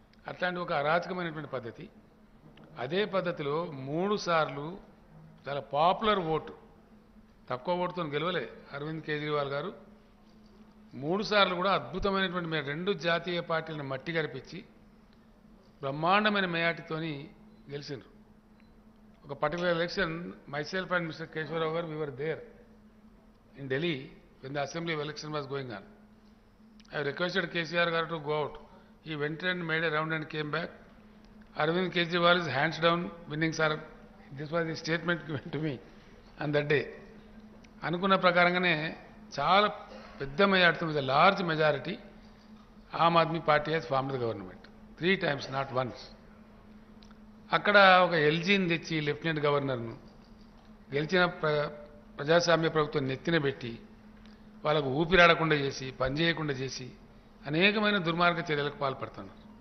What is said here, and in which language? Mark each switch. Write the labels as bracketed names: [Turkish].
[Telugu] అట్లాంటి ఒక అరాచకమైనటువంటి పద్ధతి. అదే పద్ధతిలో 3 సార్లు చాలా పాపులర్ ఓటు, తక్కువ ఓటుతో గెలవలే అరవింద్ కేజ్రీవాల్ గారు. 3 సార్లు కూడా అద్భుతమైనటువంటి 2 జాతీయ పార్టీలను మట్టి గరిపించి బ్రహ్మాండమైన మేయాటితోని గెలిచిండ్రు. [English] ఒక particular election, myself and Mr. Keshwarao garu, we were there in Delhi when the assembly election was going on. I requested KCR garu to go out. He went and made a round and came back. Arvind Kejriwal is hands down winning, sir. This was a statement given to me on that day. [Telugu] అనుకున్న ప్రకారంగానే చాలా పెద్ద మెజార్టీతో, [English] With large majority, Aam Aadmi party has formed the government 3 times, not once. [Telugu] అక్కడ ఒక ఎల్జీని తెచ్చి lieutenant గవర్నర్ను గెలిచిన ప్రజాస్వామ్య ప్రభుత్వం నెత్తిన పెట్టి వాళ్ళకు ఊపిరాడకుండా చేసి, పనిచేయకుండా చేసి అనేకమైన దుర్మార్గ చర్యలకు పాల్పడుతున్నారు.